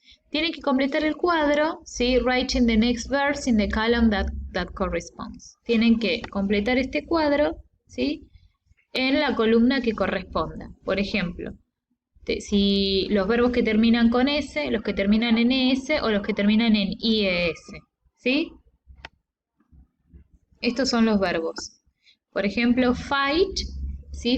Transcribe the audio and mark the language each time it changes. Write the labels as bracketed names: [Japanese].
[Spanish] Tienen que completar el cuadro, ¿sí? [English] Writing the next verse in the column that corresponds. [Spanish] Tienen que completar este cuadro, ¿sí? En la columna que corresponda. Por ejemplo, si los verbos que terminan con S, los que terminan en ES o los que terminan en IES, ¿sí? Estos son los verbos. Por ejemplo, fight, ¿sí?